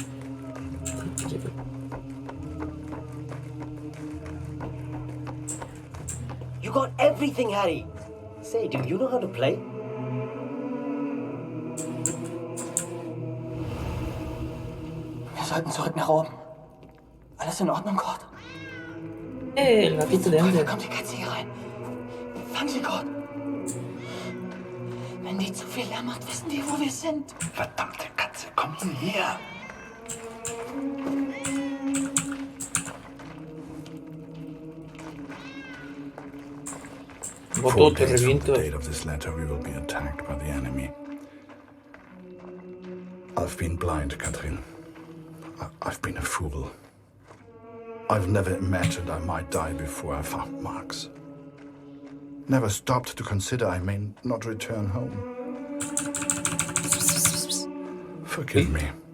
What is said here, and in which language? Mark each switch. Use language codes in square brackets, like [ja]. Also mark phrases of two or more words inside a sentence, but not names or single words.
[en] You got everything, Harry. Say, do you know how to play? [de] Wir sollten zurück nach oben. Alles in Ordnung, Kurt? [es] El gatito de Amber. [de] Kommt die Katze hier rein. Fang sie, Kurt. Wenn die zu viel Lärm macht, wissen die, wo wir sind. Verdammte Katze, komm hierher. [es] Botó, te [en] Days from [es] reviento. [en] the date of this letter, we will be attacked by the enemy. I've been blind, Katrin. I've been a fool. I've never imagined I might die before I found Max. Never stopped to consider I may not return home. Forgive me.